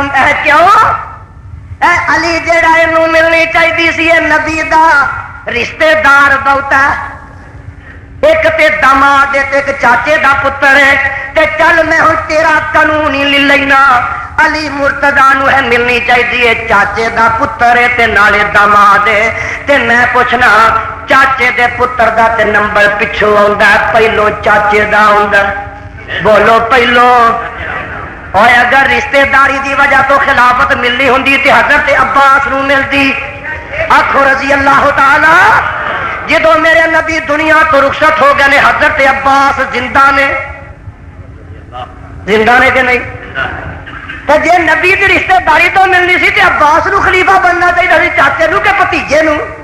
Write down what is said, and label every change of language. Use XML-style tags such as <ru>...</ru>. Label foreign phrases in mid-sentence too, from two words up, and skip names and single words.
<pa>کیوں اے علی جیڑا اینو ملنی چاہیے سی، اے نبی دا رشتے دار بہت ہے، ایک تے داماد ایک چاچے دا پتر ہے، تے چل میں ہوں تیرا قانون ہی لے لینا۔ علی مرتضی نو ہے ملنی چاہیے چاچے دا پتر ہے تے نالے داماد ہے، تے میں پوچھنا چاچے دے پتر دا تے نمبر پچھو آندا پہلو چاچے دا آندا، بولو پہلو۔ اور اگر رشتے داری دی وجہ تو خلافت ملنی ہوندی تے حضرت عباس نو ملدی، آخو</pa> <ar>رضی اللہ تعالی۔</ar> <pa>جدو میرے نبی دنیا تو رخصت ہو گئے نے حضرت عباس زندہ نے، زندہ نے کہ نہیں؟ تو جے نبی دی رشتے داری تو ملنی سی تے عباس نو خلیفہ بننا چاہیے سی، چاچے نو کہ بھتیجے نو؟</pa>